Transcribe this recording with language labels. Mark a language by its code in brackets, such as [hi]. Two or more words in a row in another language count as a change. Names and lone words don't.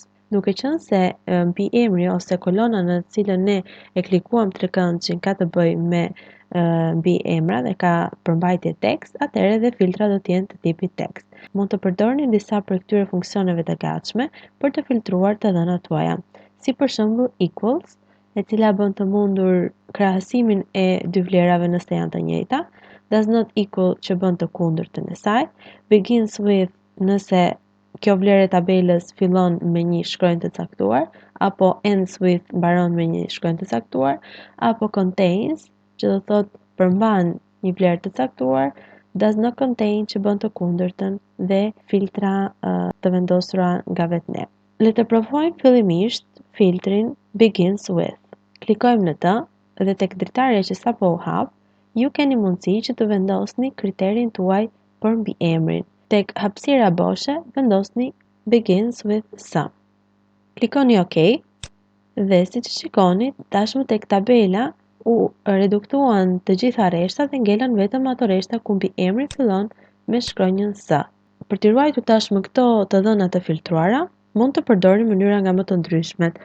[sq] Duke qenë se mbi emri ose kolona në të cilën ne e klikuam trekëndçin ka të bëjë me mbi emra dhe ka përmbajtje tekst, atëherë edhe filtra do të jenë të tipit tekst. Mund të përdorni disa prej këtyre funksioneve të gatshme për të filtruar të dhënat tuaja, si për shembull equals, e cila bën të mundur krahasimin e dy vlerave nëse janë të njëjta, [en] does not equal [sq] që bën të kundërtën e saj, [en] begins with [sq] nëse kjo vlerë e tabelës fillon me një shkronjë të caktuar, apo [en] ends with [sq] mbaron me një shkronjë të caktuar, apo contains, që do thotë përmban një vlerë të caktuar, [en] does not contain [sq] që bën të kundërtën dhe filtra të vendosura nga vetë ne. Le të provojmë fillimisht filtrin [en] begins with. [sq] Klikojmë në të dhe tek dritarja që sapo u hap, ju keni mundësi që të vendosni kriterin tuaj për mbiemrin. Tek hapësira boshe, vendosni [en] begins with some. [sq] Klikoni OK dhe siç shikoni, tashmë tek tabela u reduktuan të gjitha rreshtat dhe ngelën vetëm ato rreshta ku mbiemri fillon me shkronjën S. Për të ruajtur tashmë këto të dhëna të filtruara, mund të përdorim mënyra nga më të ndryshmet.